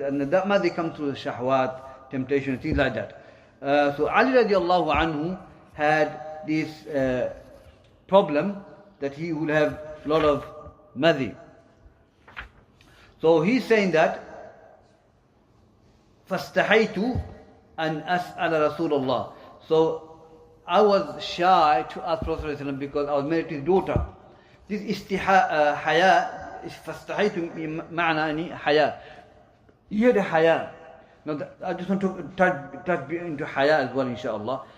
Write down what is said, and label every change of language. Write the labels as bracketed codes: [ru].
[en] And that madhi comes through the shahwat, temptation, things like that. So Ali radiallahu anhu had this problem that he would have a lot of madhi. So he's saying that [ar] فاستحيت أن أسأل رسول الله. [en] So I was shy to ask Prophet ﷺ because I was married to his daughter. [ar] This حياء فاستحيت معنى حياء. [en] Here the حياء. Now I just want to touch into حياء as well, inshallah.